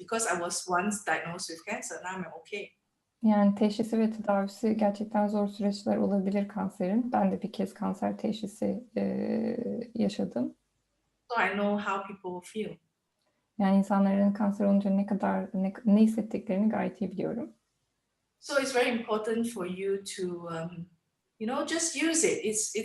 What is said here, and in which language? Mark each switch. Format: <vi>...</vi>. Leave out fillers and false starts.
<en>Because I was once diagnosed with cancer, now I'm okay.</en> <tr>Yani teşhisi ve tedavisi gerçekten zor süreçler olabilir kanserin. Ben de bir kez kanser teşhisi yaşadım.</tr> <en>So I know how people feel.</en> <tr>Yani insanların kanser olunca ne hissettiklerini gayet iyi biliyorum.</tr> <en>So it's very important for you to, just use it.</en>